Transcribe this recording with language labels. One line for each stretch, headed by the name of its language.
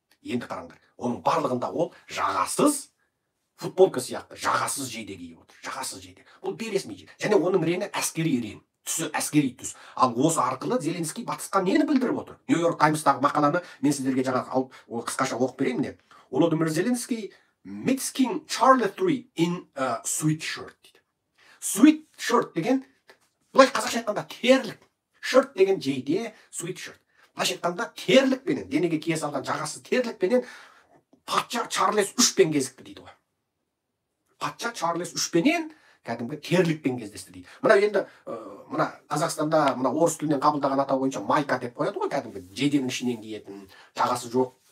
Kazakh: Енді қараңдар, оның барлығында ол жағасыз футболка сияқты жағасыз жейде киіп отыр. Жағасыз жейде. Бұл бейресми жейде. Және оның реңі әскери рең. Түсі әскери түс. Ал осы арқылы Зеленский батысқа нені білдіріп отыр? Нью-Йорк Таймстағы мақаланы мен сіздерге жаңағы қысқаша оқып берейін міне.
English: Володимир Зеленский meets King Charles III in a sweat shirt
Kazakh: дейді. Sweat shirt деген былай қазақша айтқанда терлік. Shirt деген жейде, sweat shirt. Былайша айтқанда терлікпенен, денеге кие салған жағасыз терлікпенен патша Чарльз 3-пен кезікті дейді ғой. Патша Чарльз 3-пенен кәдімгі терлікпен кездесті дейді. Мына енді мына Қазақстанда мына орыс тілінен қабылдаған атау бойынша майка деп қояды ғой, кәдімгі жейденің ішінен киетін, жағасы жоқ.